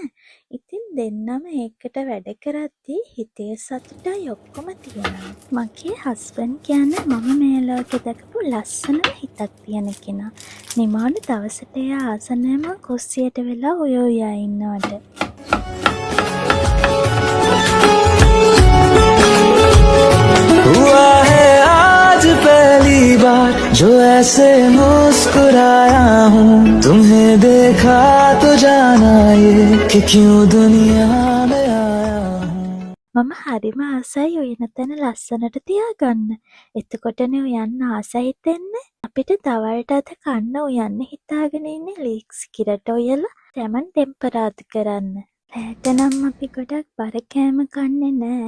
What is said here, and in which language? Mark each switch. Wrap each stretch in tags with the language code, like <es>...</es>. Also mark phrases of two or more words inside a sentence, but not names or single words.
<si>ඉතින් දෙන්නම ඒකට වැඩ කරද්දී හිතේ සතුටයි ඔක්කොම තියෙනවා. මගේ හස්බන්ඩ් කියන්නේ මම මේ ලෝකේ දැකපු ලස්සනම හිතක් තියෙන කෙනා. නිමාඩු දවසට එයා ආස නෑ මං කුස්සියට වෙලා උයා ඉන්නවට.</si> <hi>हुआ है आज पहली बार जो ऐसे मुस्कुराया हूँ तुम्हें देखा तो जाना ये कि क्यों दुनिया में आया हूँ.</hi> <si>මම හරිම ආසයි උයන තැන ලස්සනට තියාගන්න. එතකොටනේ උයන්න ආස හිතෙන්නේ. අපිට දවල්ට අද කන්න උයන්න හිතාගෙන ඉන්නේ ලීක්ස් කිරට උයලා තැමන් ටෙම්පරාදු කරන්න. රෑට නම් අපි ගොඩක් බර කෑම කන්නේ නෑ.</si>